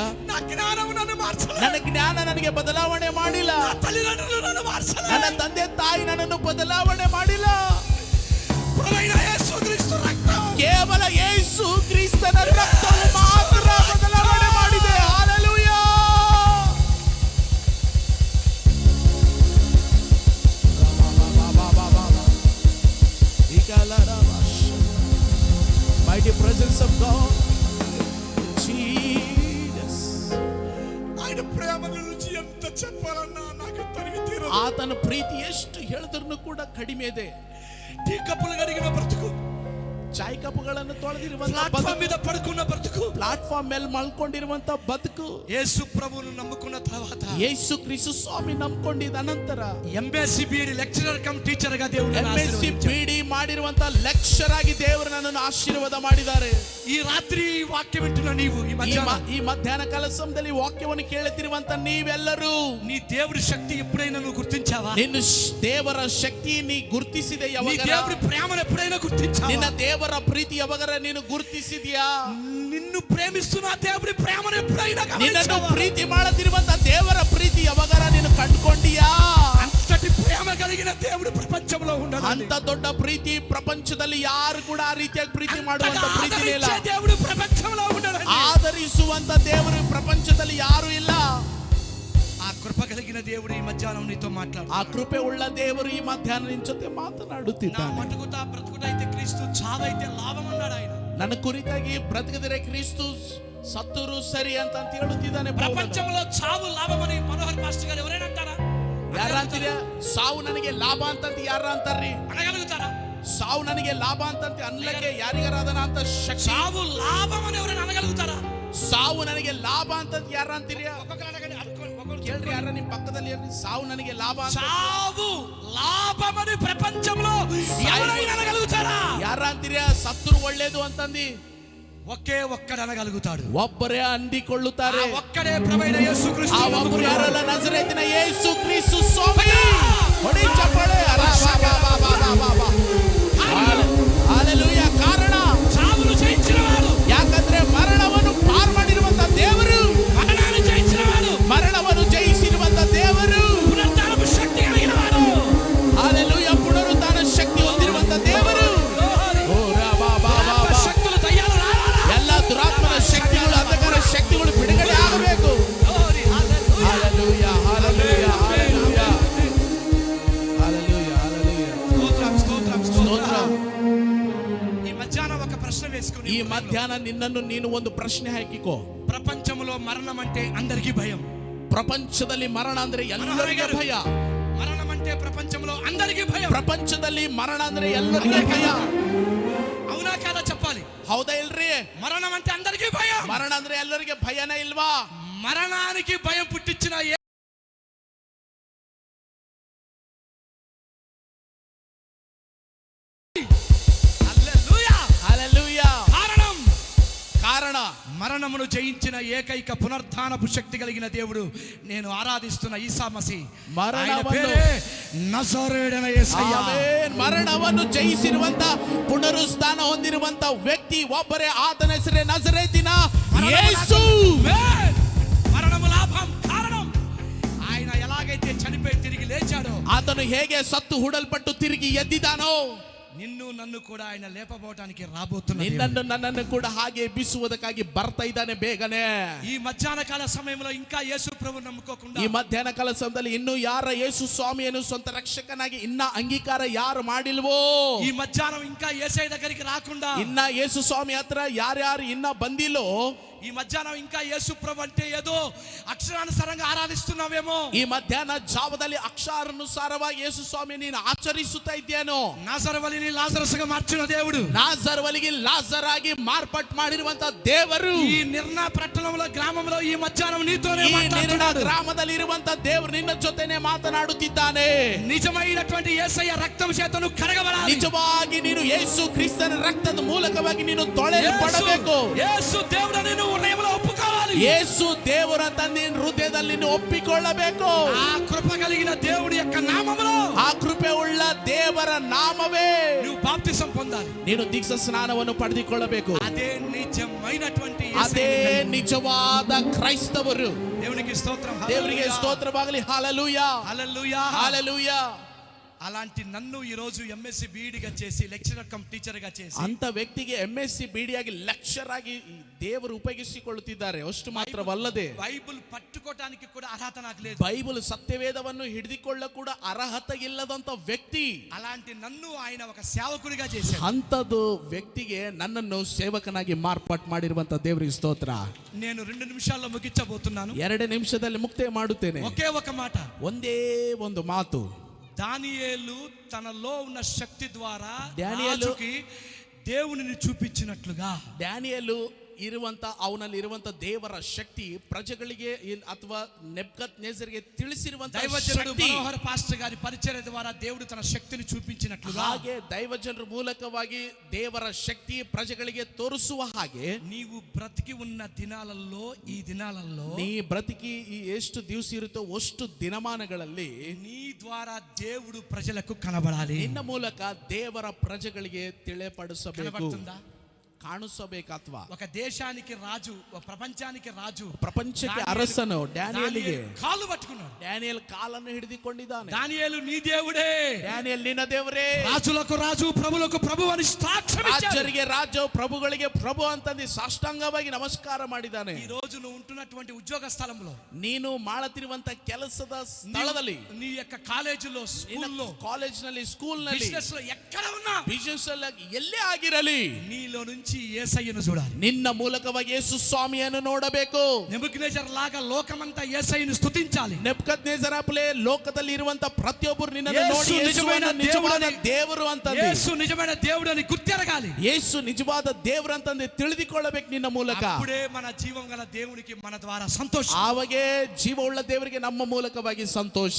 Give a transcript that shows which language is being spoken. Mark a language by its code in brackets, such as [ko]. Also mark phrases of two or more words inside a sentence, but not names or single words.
[kn] ನನ್ನ ಜ್ಞಾನ ನನಗೆ ಬದಲಾವಣೆ ಮಾಡಿಲ್ಲ. ನನ್ನ ತಂದೆ ತಾಯಿ ನನ್ನನ್ನು ಬದಲಾವಣೆ ಮಾಡಿಲ್ಲ. ಕೇವಲ ಯೇಸು ಕ್ರಿಸ್ತನ ರಕ್ತವು ಮಾತ್ರ ಬದಲಾವಣೆ ಮಾಡಿದೆ. ಹಾಲೆಲೂಯಾ. [en] Mighty presence of God. Jesus. [te] ఆయన ప్రేమ గురించి ఎంత చెప్పాలన్నా నాకు తనివి తీరదు. [kn] ಆತನ ಪ್ರೀತಿ ಎಷ್ಟು ಹೇಳಿದ್ರೂ ಕೂಡ ಕಡಿಮೆ ಇದೆ. [te] టీ కప్పులు కడిగిన బ్రతుకు, [kn] ಚಾಯ್ ಕಪ್ಪುಗಳನ್ನು ತೊಳೆದಿರುವಂತ [te] ప్లాట్ఫామ్ మీద పడుకున్న బ్రతుకు, [kn] ಪ್ಲಾಟ್ಫಾರ್ಮ್ ಮೇಲೆ ಮಲ್ಕೊಂಡಿರುವಂತ ಬದುಕು. [te] యేసు ప్రభువును నమ్ముకున్న తర్వాత, [kn] ಯೇಸು ಕ್ರಿಸ್ತು ಸ್ವಾಮಿ ನಂಬಿಕೊಂಡಿದ ಅನಂತರ [te] ఎంఎస్సి బిడి [en] lecturer cum teacher [te] గా దేవుడు [kn] ಎಂಎಸ್ಸಿ ಬಿಡಿ ಮಾಡಿರುವಂತ ಲೆಕ್ಚರ್ ಆಗಿ ದೇವರು ನನ್ನನ್ನು ಆಶೀರ್ವಾದ ಮಾಡಿದ್ದಾರೆ. [te] ఈ రాత్రి వాక్య వింటున్న నీవు, [kn] ಈ ಮಧ್ಯಾಹ್ನ ಕಾಲ ಸಮಯದಲ್ಲಿ ವಾಕ್ಯವನ್ನು ಕೇಳುತ್ತಿರುವಂತ ನೀವೆಲ್ಲರೂ, [te] నీ దేవుడి శక్తి ఎప్పుడైనా నువ్వు గుర్తించావా? [kn] ನಿನ್ನ ದೇವರ ಶಕ್ತಿ ನೀ ಗುರುತಿಸಿದೆ [te] నీ [kn] ಯಾವಾಗ? [te] దేవుడి ప్రేమను ఎప్పుడైనా గుర్తించావా? [kn] ನಿನ್ನ ದೇವರ ಪ್ರೀತಿ ಯಾವಾಗ ನೀನು ಗುರುತಿಸಿದ್ಯಾ? [te] నిన్ను ప్రేమిస్తున్న దేవుడి ప్రేమను ఎప్పుడైనా [kn] ನಿನ್ನನ್ನು [te] గమనించావా? [kn] ಪ್ರೀತಿ ಮಾಡುತ್ತಿರುವಂತ ದೇವರ ಪ್ರೀತಿ ಯಾವಾಗ ನೀನು ಕಂಡುಕೊಂಡಿಯಾ? [te] అంతటి ప్రేమ కలిగిన దేవుడు ప్రపంచంలో ఉండడు. [kn] ಅಂತ ದೊಡ್ಡ ಪ್ರೀತಿ ಪ್ರಪಂಚದಲ್ಲಿ ಯಾರು ಕೂಡ ಆ ರೀತಿಯಾಗಿ ಪ್ರೀತಿ ಮಾಡುವಂತ ಪ್ರೀತಿ ಇಲ್ಲ. [te] దేవుడు ప్రపంచంలో ఉండడు. [kn] ಆದರಿಸುವಂತ ದೇವರು ಪ್ರಪಂಚದಲ್ಲಿ ಯಾರು ಇಲ್ಲ. [te] ఆ కృప కలిగిన దేవుడు ఈ మధ్యాహ్నం నీతో మాట్లాడు. [kn] ಆ ಕೃಪೆ ಉಳ್ಳ ದೇವರು ಈ ಮಧ್ಯಾಹ್ನ ನಿನ್ನ ಜೊತೆ [te] నా [kn] ಮಾತನಾಡುತ್ತಿದ್ದಾನೆ. [te] మటుకుతా బ్రతుకుటైతే క్రీస్తు, చావైతే లాభం అన్నాడు ఆయన. [kn] ನನ್ನ ಕುರಿತಾಗಿ ಬ್ರತಿಕಿದರೆ ಕ್ರಿಸ್ತು, ಸತ್ತರು ಸರಿ ಅಂತ ಹೇಳುತ್ತಿದ್ದಾನೆ. [te] ప్రపంచంలో చావు లాభమని మనోహర్ పాస్టర్ గారు ఎవరైనా అంటారా? [kn] ಯಾರ ಅಂತೀರ? ಸಾವು ನನಗೆ ಲಾಭ ಅಂತಂತ ಯಾರ ಅಂತಾರ್ರಿ? [te] అనగలుగుతారా? [kn] ಸಾವು ನನಗೆ ಲಾಭ ಅಂತಂತ ಅನ್ಲಕ್ಕೆ ಯಾರಿಗಾರಾದನ ಅಂತ ಶಕ್ತಿ? [te] చావు లాభమని ఎవరైనా అనగలుగుతారా? [kn] ಸಾವು ನನಗೆ ಲಾಭ ಅಂತಂತ ಯಾರ ಅಂತೀರಿ? [te] ఒక్కొక్కరు అడగండి, ఒక్కొక్కరు [kn] ಕೇಳ್ರಿ, ಯಾರ ನಿಮ್ ಪಕ್ಕದಲ್ಲಿ ಇರ್ರಿ. ಸಾವು ನನಗೆ ಲಾಭ ಅಂತ [te] చావు లాభమని ప్రపంచంలో ఎవరైనా అనగలుగుతారా? [kn] ಯಾರ ಅಂತೀರಿ? ಸತ್ತರು ಒಳ್ಳೇದು ಅಂತಂದಿ [te] ఒకే ఒక్కడు అనగలుగుతాడు. [kn] ಒಬ್ಬರೇ ಅಂದಿಕೊಳ್ಳುತ್ತಾರೆ. [te] ఆ ఒక్కడే ప్రభువైన యేసుక్రీస్తు. [kn] ಆ ಒಬ್ಬರು ಯಾರಲ್ಲ, ನಜರೇತಿನ ಯೇಸು ಕ್ರಿಸ್ತು ಸ್ವಾಮಿ. ಹೊಡಿ ಚಪ್ಪಾಳೆ. ಹಲ್ಲೆಲೂಯಾ. ಕಾರಣ [te] చావును జయించినవాడు. [kn] ಯಾಕಂದ್ರೆ ಮರಣವನ್ನು ಪಾರ್ ಮಾಡಿರುವಂತ ದೇವರು, [te] మరణాన్ని జయించినవాడు, [kn] ಮರಣವನ್ನು ಜಯಿಸಿರುವಂತ ದೇವರು, [te] పునరుత్థానపు శక్తి కలిగినవాడు. [kn] ಹಲ್ಲೆಲೂಯಾ. ಪುನರುತ್ಥಾನ ಶಕ್ತಿ ಹೊಂದಿರುವಂತ ದೇವರು. [te] శక్తులు దయ్యాలు రావాలా? [kn] ಎಲ್ಲ ದುರಾತ್ಮನ ಶಕ್ತಿಗಳು, ಅಂಧಕಾರ ಶಕ್ತಿಗಳು ಬಿಡುಗಡೆ ಆಗಬೇಕು. ಹಲ್ಲೆಲೂಯಾ, ಹಲ್ಲೆಲೂಯಾ, ಹಲ್ಲೆಲೂಯಾ, ಹಲ್ಲೆಲೂಯಾ, ಹಲ್ಲೆಲೂಯಾ. [te] స్తోత్రం. [kn] ಸ್ತೋತ್ರ. [te] ఈ మధ్యాహ్నం ఒక ప్రశ్న వేసుకుని, [kn] ಈ ಮಧ್ಯಾಹ್ನ ನಿನ್ನನ್ನು ನೀನು ಒಂದು ಪ್ರಶ್ನೆ ಹಾಕಿಕೋ. [te] ప్రపంచంలో మరణం అంటే అందరికీ భయం. [kn] ಪ್ರಪಂಚದಲ್ಲಿ ಮರಣ ಅಂದ್ರೆ ಎಲ್ಲರಿಗೆ ಭಯ. [te] మరణం అంటే ప్రపంచంలో అందరికీ భయం. [kn] ಪ್ರಪಂಚದಲ್ಲಿ ಮರಣ ಅಂದ್ರೆ ಎಲ್ಲರಿಗೆ ಭಯ. [te] అవునా కాదా చెప్పాలి? [kn] ಹೌದಾ ಇಲ್ರಿ? [te] మరణం అంటే అందరికీ భయం. [kn] ಮರಣ ಅಂದ್ರೆ ಎಲ್ಲರಿಗೆ ಭಯನೇ ಇಲ್ವಾ? [te] మరణానికి భయం పుట్టించిన హల్లెలూయా. కారణం, [kn] ಕಾರಣ, [te] మరణమును జయించిన ఏకైక పునరుత్థానపు శక్తి కలిగిన దేవుడు నేను ఆరాధిస్తున్న ఈసా మసీ. ఆయన పేరే నజరేయుడైన యేసయ్య. [kn] ಆಮೆನ್. ಮರಣವನ್ನು ಜಯಿಸಿರುವಂತ, ಪುನರುತ್ಥಾನ ಹೊಂದಿರುವಂತ ವ್ಯಕ್ತಿ ಒಬ್ಬರೇ. ಆತನ ಹೆಸರೇ ನಜರೇತಿನ ಯೇಸು. [te] మరణము లాభం. కారణం, ఆయన ఎలాగైతే చనిపోయి తిరిగి లేచాడో, [kn] ಆತನು ಹೇಗೆ ಸತ್ತು ಹೂಡಲ್ಪಟ್ಟು ತಿರುಗಿ ಎದ್ದಿದ್ದಾನೋ, [te] నిన్ను నన్ను కూడా ఆయన లేపబోవటానికి రాబోతున్నాడు. [kn] ನಿನ್ನನ್ನು ನನ್ನನ್ನು ಕೂಡ ಹಾಗೆ ಎಬ್ಬಿಸುವುದಕ್ಕಾಗಿ ಬರ್ತಾ ಇದ್ದಾನೆ ಬೇಗನೆ. [te] ఈ మధ్యాహ్న కాల సమయంలో ఇంకా యేసు ప్రభు నమ్ముకోకుండా, [kn] ಈ ಮಧ್ಯಾಹ್ನ ಕಾಲ ಸಮಯದಲ್ಲಿ ಇನ್ನೂ ಯಾರ ಯೇಸು ಸ್ವಾಮಿಯನ್ನು ಸ್ವಂತ ರಕ್ಷಕನಾಗಿ ಇನ್ನ ಅಂಗೀಕಾರ ಯಾರು ಮಾಡಿಲ್ವೋ, [te] ఈ మధ్యాహ్నం ఇంకా యేసయ్య దగ్గరికి రాకుండా, [kn] ಇನ್ನ ಯೇಸು ಸ್ವಾಮಿ ಹತ್ರ ಯಾರ್ಯಾರು ಇನ್ನ ಬಂದಿಲ್ಲೋ, [te] ఈ మధ్యాహ్నం ఇంకా యేసు ప్రభు అంటే ఏదో అక్షరానుసారంగా ఆరాధిస్తున్నావేమో, [kn] ಈ ಮಧ್ಯಾಹ್ನ ಜಾವದಲ್ಲಿ ಅಕ್ಷರಾನುಸಾರವಾಗಿ ಯೇಸು ಸ್ವಾಮಿ ನೀನು ಆಚರಿಸುತ್ತಾ ಇದ್ದೇನೋ. [te] నాజరవలిని లాజరస్గా మార్చిన దేవుడు, [kn] ನಾಜರವಲಿಗೆ ಲಾಜರ್ ಆಗಿ ಮಾರ್ಪಾಟ್ ಮಾಡಿರುವಂತ ದೇವರು [te] ఈ నిర్ణా పట్టణంలో గ్రామంలో ఈ మధ్యాహ్నం నీతోనే [kn] ಈ ನಿರ್ಣ [te] మాట్లాడుతున్నాడు. [kn] ಗ್ರಾಮದಲ್ಲಿ ಇರುವಂತ ದೇವರು ನಿನ್ನ ಜೊತೆನೆ ಮಾತನಾಡುತ್ತಿದ್ದಾನೆ. [te] నిజమైనటువంటి యేసయ్య రక్తం చేత నువ్వు కడగబడాలి. [kn] ನಿಜವಾಗಿ ನೀನು ಯೇಸು ಕ್ರಿಸ್ತನ ರಕ್ತದ ಮೂಲಕವಾಗಿ ನೀನು ತೊಳೆಯಲ್ಪಡಬೇಕು. [te] యేసు దేవుడని నువ్వు హృదయంలో ఒప్పుకోవాలి. [kn] ಯೇಸು ದೇವರಂತ ನೀನು ಹೃದಯದಲ್ಲಿ ನೀನು ಒಪ್ಪಿಕೊಳ್ಳಬೇಕು. [te] ఆ కృప కలిగిన దేవుడి యొక్క నామములో [kn] ಆ ಕೃಪೆ ಉಳ್ಳ ದೇವರ ನಾಮವೇ [te] నువ్వు బాప్తిసం పొందాలి. [kn] ನೀನು ದೀಕ್ಷಾ ಸ್ನಾನವನ್ನು ಪಡೆದುಕೊಳ್ಳಬೇಕು. [te] అదే నిజమైనటువంటి [kn] ಅದೇ [te] యేసయ్య. [kn] ನಿಜವಾದ ಕ್ರೈಸ್ತವರು. [te] దేవునికి స్తోత్రం. [kn] ದೇವರಿಗೆ ಸ್ತೋತ್ರವಾಗಲಿ. ಹಲ್ಲೆಲೂಯಾ, [te] హల్లెలూయా. [kn] ಹಲ್ಲೆಲೂಯಾ. [te] అలాంటి నన్ను ఈ రోజు ఎంఎస్సి బీఈడిగా చేసి [en] lecturer cum teacher [te] గా చేసి [kn] ಅಂತ ವ್ಯಕ್ತಿಗೆ ಎಂಎಸ್ಸಿ ಬಿಡಿಯಾಗಿ ಲೆಕ್ಚರ್ ಆಗಿ ದೇವರು ಉಪಯೋಗಿಸಿಕೊಳ್ಳುತ್ತಿದ್ದಾರೆ. ಅಷ್ಟು ಮಾತ್ರವಲ್ಲದೆ [te] బైబిల్ పట్టుకోవడానికి కూడా అర్హత నాకు లేదు. [kn] ಬೈಬಲ್ ಸತ್ಯವೇದವನ್ನು ಹಿಡಿದುಕೊಳ್ಳ ಕೂಡ ಅರ್ಹತೆ ಇಲ್ಲದಂತ ವ್ಯಕ್ತಿ. [te] అలాంటి నన్ను ఆయన ఒక సేవకుడిగా చేశాడు. [kn] ಅಂತದ್ದು ವ್ಯಕ್ತಿಗೆ ನನ್ನನ್ನು ಸೇವಕನಾಗಿ ಮಾರ್ಪಾಟ್ ಮಾಡಿರುವಂತ ದೇವರಿಗೆ ಸ್ತೋತ್ರ. [te] నేను 2 నిమిషాల్లో ముగించబోతున్నాను. [kn] 2 ನಿಮಿಷದಲ್ಲಿ ಮುಕ್ತಾಯ ಮಾಡುತ್ತೇನೆ. [te] ఒకే ఒక మాట. [kn] ಒಂದೇ ಒಂದು ಮಾತು. [te] దానియేలు తనలో ఉన్న శక్తి ద్వారా దానియేలు రాజుకి దేవునిని చూపించినట్లుగా, [kn] ಡ್ಯಾನಿಯಲು ಇರುವಂತ ಅವನಲ್ಲಿ ಇರುವಂತ ದೇವರ ಶಕ್ತಿ ಪ್ರಜೆಗಳಿಗೆ ಅಥವಾ ನೆಬೂಕದ್ನೆಜರ್ಗೆ ತಿಳಿಸಿರುವಂತ [te] దైవజనుడు [kn] ಶಕ್ತಿ, [te] మనోహర్ పాస్టర్ గారి పరిచర్య ద్వారా దేవుడు తన శక్తిని చూపించినట్లుగా, [kn] ಹಾಗೆ ದೈವಜನರ ಮೂಲಕವಾಗಿ ದೇವರ ಶಕ್ತಿ ಪ್ರಜೆಗಳಿಗೆ ತೋರಿಸುವ ಹಾಗೆ [te] నీవు బ్రతికి ఉన్న దినాలలో ఈ దినాలలో [kn] ನೀ ಬ್ರತಿಕಿ ಈ ಎಷ್ಟು ದಿವಸ ಇರುತ್ತೋ ಅಷ್ಟು ದಿನಮಾನಗಳಲ್ಲಿ [te] నీ ద్వారా దేవుడు ప్రజలకు కనబడాలి. [kn] ನಿನ್ನ ಮೂಲಕ ದೇವರ ಪ್ರಜೆಗಳಿಗೆ ತಿಳಿಪಡಿಸಬೇಕು, [te] కనబడుతుందా? [kn] ಕಾಣಿಸಬೇಕತ್ವಾ. [te] ఒక దేశానికి రాజు, ఒక ప్రపంచానికి రాజు, [kn] ಪ್ರಪಂಚಕ್ಕೆ ಅರಸನು ಡ್ಯಾನಿಯಲಿಗೆ [te] కాళ్ళు పట్టుకున్నాడు. [kn] ಡ್ಯಾನಿಯಲ್ ಕಾಲನ್ನು ಹಿಡಿದುಕೊಂಡಿದ್ದಾನೆ. [te] దానియేలు నీ దేవుడే, [kn] ಡ್ಯಾನಿಯಲ್ ನಿನ್ನ ದೇವರೇ, [te] రాజులకు రాజు ప్రభువులకు ప్రభు అని సాక్ష్యం ఇచ్చాడు. [kn] ರಾಜರಿಗೆ ರಾಜ ಪ್ರಭುಗಳಿಗೆ ಪ್ರಭು ಅಂತಂದು ಸಾಷ್ಟಾಂಗವಾಗಿ ನಮಸ್ಕಾರ ಮಾಡಿದ್ದಾನೆ. [te] ఈ రోజు నువ్వు ఉంటున్నటువంటి ఉద్యోగ స్థలంలో, [kn] ನೀನು ಮಾಡುತ್ತಿರುವಂತ ಕೆಲಸದ ಸ್ಥಳದಲ್ಲಿ, [te] నీ యొక్క కాలేజీలో, స్కూల్లో, [kn] ಕಾಲೇಜ್ ನಲ್ಲಿ, ಸ್ಕೂಲ್ ನಲ್ಲಿ, [te] బిజినెస్ లో ఎక్కడ ఉన్నా [kn] ಬಿಸಿನೆಸ್ ಅಲ್ಲಿ ಎಲ್ಲೇ ಆಗಿರಲಿ, [te] నీలో నుంచి యేసయ్యను చూడాలి. [kn] ನಿನ್ನ ಮೂಲಕವಾಗಿ ಯೇಸು ಸ್ವಾಮಿಯನ್ನು ನೋಡಬೇಕು. [te] నెబుకద్నెజర్ లాగా లోకమంతా యేసయ్యను స్తుతించాలి. [kn] ನೆಬೂಕದ್ನೆಜರ್ ಅಪ್ಲೆ ಲೋಕದಲ್ಲಿ ಇರುವಂತ ಪ್ರತಿಯೊಬ್ಬರು ನಿನ್ನನ್ನು ಯೇಸು ನೋಡಿ [te] ನಿಜమైన [kn] ನಿಜವಾದ [te] దేవుడని, [kn] ದೇವರು ಅಂತಂದು, [te] యేసు నిజమైన దేవుడని గుర్తెరగాలి. [kn] ಯೇಸು ನಿಜವಾದ ದೇವರು ಅಂತಂದು ತಿಳಿದುಕೊಳ್ಳಬೇಕು ನಿನ್ನ ಮೂಲಕ. [te] అప్పుడే మన జీవం గల దేవునికి మన ద్వారా సంతోషం. [kn] ಆವಾಗೆ ಜೀವವುಳ್ಳ ದೇವರಿಗೆ ನಮ್ಮ ಮೂಲಕವಾಗಿ ಸಂತೋಷ.